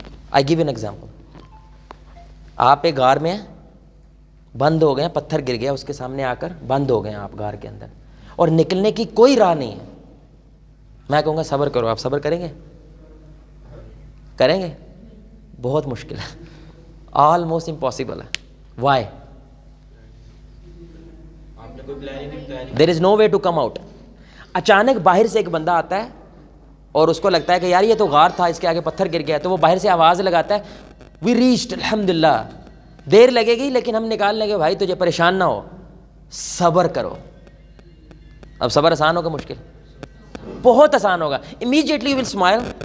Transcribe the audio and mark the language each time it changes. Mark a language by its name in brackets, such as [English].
[English] I give an example, [Urdu] آپ ایک غار میں ہیں، بند ہو گئے ہیں، پتھر گر گیا اس کے سامنے آ کر، بند ہو گئے ہیں آپ غار کے اندر، اور نکلنے کی کوئی راہ نہیں ہے، میں کہوں گا صبر کرو, آپ صبر کریں گے؟ کریں گے؟ بہت مشکل ہے, [English] almost impossible [Urdu] ہے. [English] Why? There is no way to come out. [Urdu] اچانک باہر سے ایک بندہ آتا ہے اور اس کو لگتا ہے کہ یار یہ تو غار تھا, اس کے آگے پتھر گر گیا, تو وہ باہر سے آواز لگاتا ہے [English] we reached [Urdu] الحمدللہ. دیر لگے گی لیکن ہم نکال لیں گے. بھائی تجھے پریشان نہ ہو, صبر کرو. اب صبر آسان ہوگا مشکل؟ بہت آسان ہوگا. [English] Immediately you will smile.